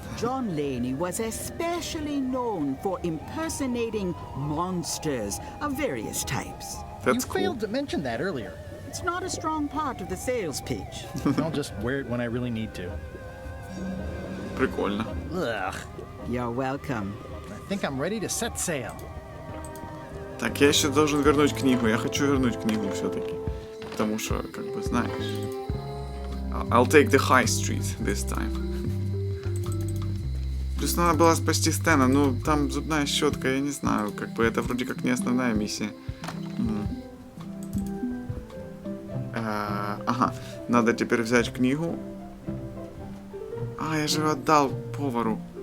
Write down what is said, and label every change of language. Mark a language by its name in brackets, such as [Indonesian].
[English] John Laney was especially known for impersonating monsters of various types. That's cool. You failed to mention that earlier. It's not a strong part of the sales pitch. I'll just wear it when I really need to. [Russian] Прикольно. Ugh. [English] You're welcome. I think I'm ready to set sail. [Russian] Так, я еще должен вернуть книгу. Я хочу вернуть книгу все-таки. Потому что, как бы, знаешь... [English] I'll take the high street this time. [Russian] Плюс надо было спасти Стэна. Ну, там зубная щетка, я не знаю. Как бы это вроде как не основная миссия. Ага. Надо теперь взять книгу. А, я же отдал повару.